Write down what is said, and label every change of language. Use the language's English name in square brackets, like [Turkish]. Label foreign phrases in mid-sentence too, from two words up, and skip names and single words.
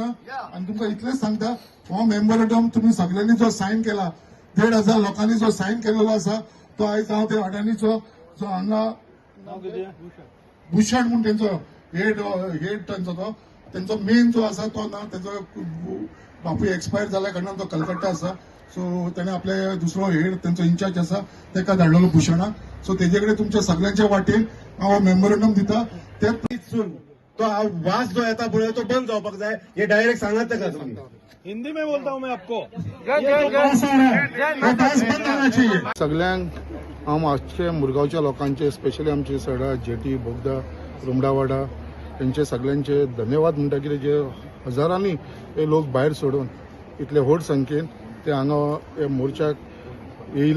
[Konkani] आनी तुमकां इतलेंच सांगता हो मेमोरंडम तुम्ही सगळ्यांनी जो सायन केला 1,500 लोकांनी जो सायन केलेलो आसा तो आयज हांव ते अडानीचो जो हांगा भूषण म्हणून तेंचो हेड तेंचो मेन जो आसा तो ना तेजो बापूय एक्सपायर जाल्या कारणान तो कलकत्ता आसा. सो ताणें आपले दुसरो हेड तेंचो इन्चार्ज आसा तेका धाडलेलो भूषणाक. सो तेजे कडेन तुमच्या सगळ्यांच्या वाटेन हांव मेमोरंडम दिता. ते तो वास जो येता पळय तो बंद जावपाक जाय हे डायरेक्ट सांगात ताका तुम्ही. [Hindi] हिंदी में बोलता हूं मैं आपको. [Konkani] सगळ्यांक हांव आजचे मुरगांवच्या लोकांचे स्पेशली आमचे सडा जेटी बोगदा रुमडावाडा यांचे सगळ्यांचे धन्यवाद म्हणटा. कितें जे हजारांनी हे लोक भायर सोडून इतले व्हड संख्येन ते हांगा हे मोर्चाक येयले.